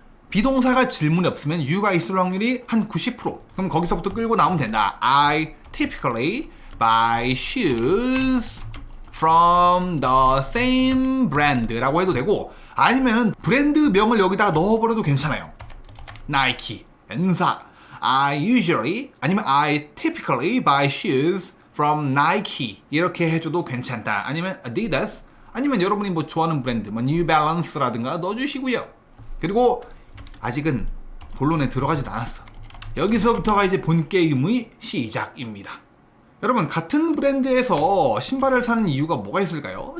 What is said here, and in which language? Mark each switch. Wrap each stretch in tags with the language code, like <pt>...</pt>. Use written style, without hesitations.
<ko>비동사가 질문이 없으면 U가 있을 확률이 한 90%. 그럼 거기서부터 끌고 나오면 된다.</ko> <en>I typically buy shoes from the same brand</en> <ko>라고 해도 되고 아니면 브랜드 명을 여기다가 넣어버려도 괜찮아요. 나이키, 엔사,</ko> <en>I usually</en> <ko>아니면</ko> <en>I typically buy shoes from Nike</en> <ko>이렇게 해줘도 괜찮다. 아니면 Adidas 아니면 여러분이 뭐 좋아하는 브랜드 뭐 New Balance라든가 넣어주시고요. 그리고 아직은 본론에 들어가지도 않았어. 여기서부터가 이제 본 게임의 시작입니다. 여러분 같은 브랜드에서 신발을 사는 이유가 뭐가 있을까요?</ko>